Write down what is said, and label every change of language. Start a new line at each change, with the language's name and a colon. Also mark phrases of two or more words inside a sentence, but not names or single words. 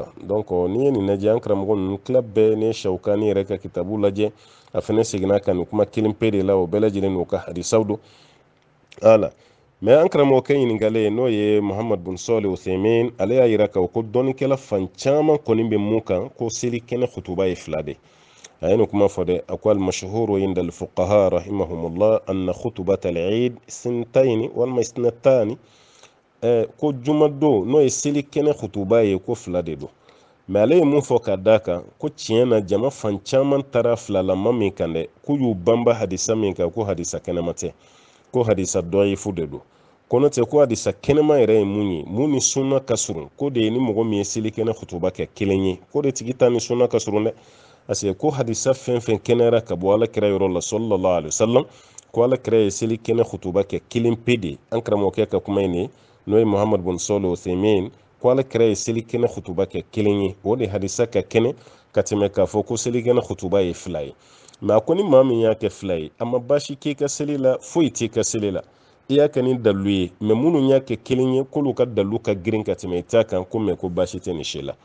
Bambara: donc n'i ye nin lajɛ an karamɔgɔ ninnu tila bɛɛ ni Shawkani yɛrɛ ka kitabu lajɛ a fana seginna ka nin kuma kelen pe de la o bɛɛ lajɛlen n'u ka hadisaw don ala. mais an karamɔgɔkɛ ɲininkalen n'o ye Muhammad bin Salih Uthaymin ale y'a yira k'a ko dɔnnikɛla fan caman kɔni bɛ mun kan ko selikɛnɛ khutuba ye fila de. a ye nin kuma fɔ dɛ a ko
Arabic: المشهور عند الفقهاء رحمهم الله أن خطبة العيد ثنتين
Bambara: walima isnatani ko jumadon n'o ye selikɛnɛ khutuba ye ko fila de don. mais ale ye mun fɔ ka d'a kan ko tiɲɛ na jama fan caman taara filalama min kan dɛ k'u y'u banba hadisa min kan ko hadisa kɛnɛma tɛ ko hadisa dɔyifu de don. ko n'o tɛ ko hadisa kɛnɛma yɛrɛ ye mun ye mun ni sunna ka surun ko de ye ni mɔgɔ min ye selikɛnɛ khutuba kɛ kelen ye ko de tigi ta ni sunna ka surun dɛ. parce que ko hadisa fɛn fɛn kɛnɛyara ka bɔ alakira yɔrɔ la
Arabic: صلى الله عليه وسلم
Bambara: ko alakira ye selikɛnɛ khutuba kɛ kelen pe de. an karamɔgɔkɛ ka kuma in ye n'o ye Muhammad bin Salih Uthaymin ko alakira ye selikɛnɛ khutuba kɛ kelen ye o de hadisa ka kɛnɛ ka tɛmɛ k'a fɔ ko selikɛnɛ khutuba ye fila ye. mais a ko ni maa min y'a kɛ fila ye a ma baasi k'i ka seli la foyi t'i ka seli la i y'a kɛ ni dalu ye mais minnu y'a kɛ kelen ye k'olu ka dalu ka girin ka tɛmɛ i ta kan ko mais ko baasi tɛ nin si la.